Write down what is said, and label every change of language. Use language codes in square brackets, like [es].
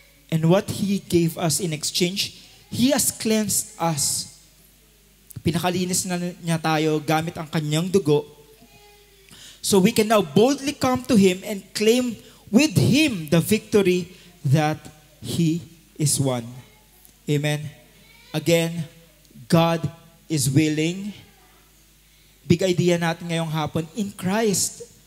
[en] And what He gave us in exchange, He has cleansed us. [tl] Pinakalinis na niya tayo gamit ang Kanyang dugo. [en] So we can now boldly come to Him and claim with Him the victory that He is won. Amen. Again, God is willing [tl] big idea natin ngayong hapon, in Christ.